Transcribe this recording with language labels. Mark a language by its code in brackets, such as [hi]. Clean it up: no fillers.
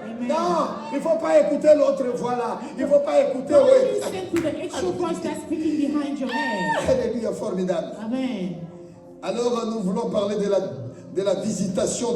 [fr] Non, il ne faut pas écouter l'autre voix là. Il ne faut pas écouter. [en] Don't [fr] Oui. [en] listen to the extra voice that's speaking behind your head. [fr] Alléluia, formidable. [en] Amen. [fr] Alors, nous voulons parler de la visitation